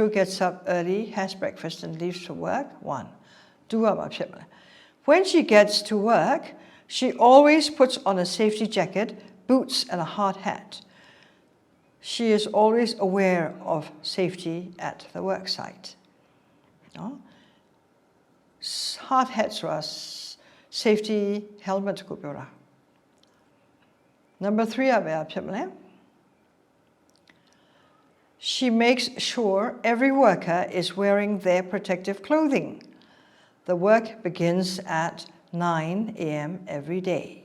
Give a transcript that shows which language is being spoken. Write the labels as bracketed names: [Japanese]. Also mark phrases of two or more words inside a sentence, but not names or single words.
[English] gets up early has breakfast and leaves for work 1 2 [Burmese] ကပါဖြစ်မလား [English] When she gets to work she always puts on a safety jacket boots and a hard hat She is always aware of safety at the work site no? Hard hats was safety helmet [Burmese] ကိုပြောတာ [English] Number 3 She makes sure every worker is wearing their protective clothing. The work begins at 9 a.m. every day.